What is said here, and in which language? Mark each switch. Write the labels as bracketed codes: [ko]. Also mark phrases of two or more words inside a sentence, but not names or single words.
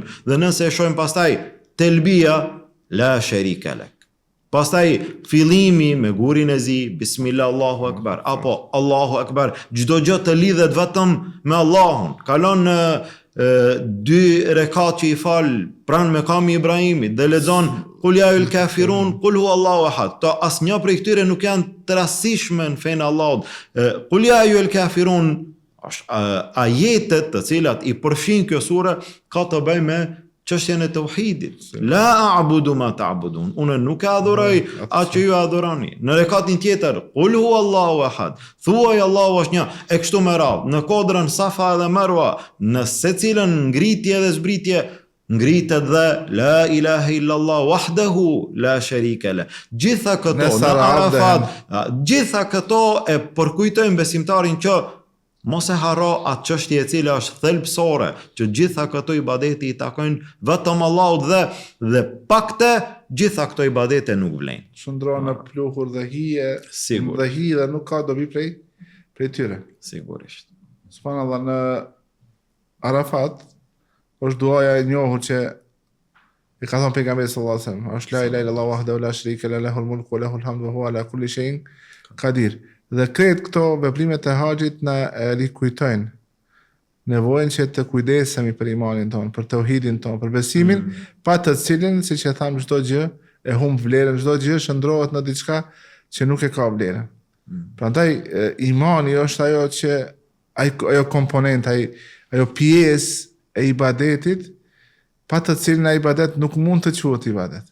[sq] Dhe nëse e shohim pastaj telbia [ar] لا شريك لك. [sq] Pastaj fillimi me gurin e zi, [ar] بسم الله الله أكبر, [sq] apo [ar] الله أكبر, [sq] çdo gjë të lidhet vetëm me Allahun. Kalon në 2 rekat që i fal pranë mekami Ibrahimit dhe lexon [ar] قل يا أيها الكافرون قل هو الله أحد. [sq] To asnjë prej këtyre nuk janë të rastishme në fenë Allahut. [ar] قل يا أيها الكافرون [sq] ajetet të cilat i përfshin kjo sure ka të bëjë me çështjen e tauhidit. [ar] لا أعبد ما تعبدون. [sq] Unë nuk e adhuroj atë që ju adhuroni. Në rekatin tjetër, [ar] قل هو الله أحد. [sq] Thuaj Allahu është një. E kështu me radhë. Në kodrën Safa dhe Marwa, në secilën ngritje dhe zbritje, ngritet dhe [ar] لا إله إلا الله وحده لا شريك له. [sq] Gjitha këto në Arafat, gjitha këto e përkujtojnë besimtarin që mos e harro atë çështje e cila është thelbësore, që gjitha këto ibadete i takojnë vetëm Allahut dhe pakte gjitha këto ibadete nuk vlen. Shndron në pluhur dhe hije, dhe hije dhe nuk ka dobi prej tyre. Sigurisht. [ar] Subhanallahu, [sq] në Arafat është duaja e njohur që e ka thënë pejgamberi [ar] صلى الله عليه وسلم, është لا إله إلا الله وحده لا شريك له له الملك وله الحمد وهو على كل شيء قدير. [sq] Dhe kretë këto veprimet e haxhit na rikujtojnë nevojën që të kujdesemi për imanin tonë, për tauhidin tonë, për besimin, pa të cilin, siç e tham, çdo gjë e humb vlerën, çdo gjë shndrohet në diçka që nuk e ka vlerën. Prandaj imani është ajo që ajo komponent, ajo pjesë e ibadetit, pa të cilin ai ibadet nuk mund të quhet ibadet.